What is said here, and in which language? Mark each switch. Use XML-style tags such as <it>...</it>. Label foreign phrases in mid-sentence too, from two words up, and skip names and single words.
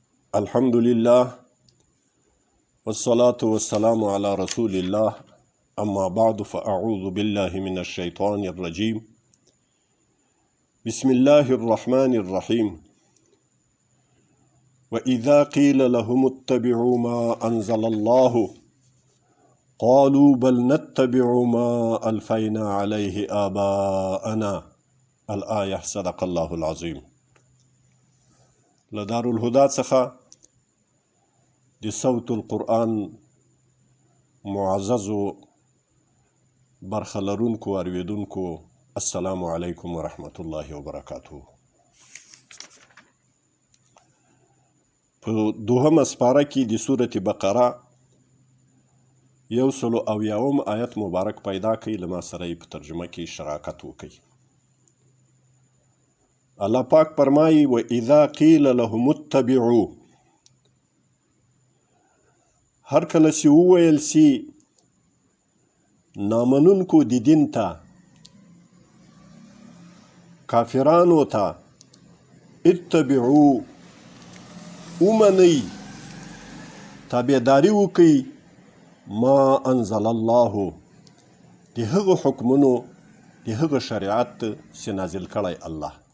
<ar>الحمد لله والصلاة والسلام على رسول الله أما بعد فأعوذ بالله من الشيطان الرجيم بسم الله الرحمن الرحيم وإذا قيل لهم اتبعوا ما أنزل الله قالوا بل نتبع ما ألفينا عليه آباءنا الآية صدق الله العظيم.</ar> <ps>لدار الهدى څخه د صوت القرآن معززو برخه لرونکو اوریدونکو</ps> <ar>السلام علیکم ورحمت الله وبرکاته.</ar> <ps>په دوهمه سپاره کې د سورة بقره 170 آیت مبارک پیدا کړي. له ما سره یې په ترجمه کې شراکت وکړي. الله پاک فرمایي</ps> <ar>وَإِذَا قِيلَ لَهُمُ اتَّبِعُوا،</ar> <ps>هر کله چې وویل سي نامنونکو د دین ته، کافرانو ته، اتبعوا، ومنئ، تابعداري وکئ،</ps> <ar>ما انزل الله،</ar> <ps>د هغه حکمونو، د هغه شریعت چې نازل کړی الله.</ps>